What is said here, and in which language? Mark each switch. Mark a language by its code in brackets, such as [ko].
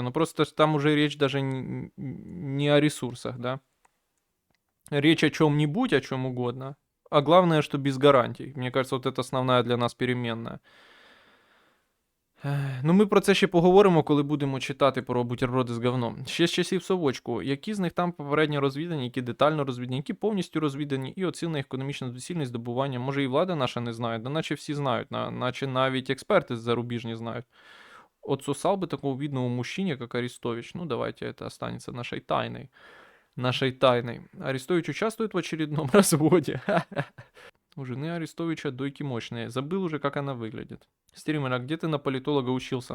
[ru] Но просто там уже речь даже не о ресурсах, да. Речь о чем-нибудь, о чем угодно. А главное, что без гарантий. Мне кажется, вот это основная для нас переменная. [uk] Ну, ми про це ще поговоримо, коли будемо читати про бутерброди з говном. Ще з часів совочку. Які з них там попередньо розвідані, які детально розвідані, які повністю розвідані, і оцінена економічна доцільність здобування. Може і влада наша не знає, да наче всі знають, наче навіть експерти зарубіжні знають. [ru] Отсосал бы такого видного мужчине, как Арестович. Ну, давайте это останется нашей тайной. Нашей тайной. Арестович участвует в очередном разводе. У жены Арестовича дойки мощные. Забыл уже, как она выглядит. Стример, а где ты на политолога учился?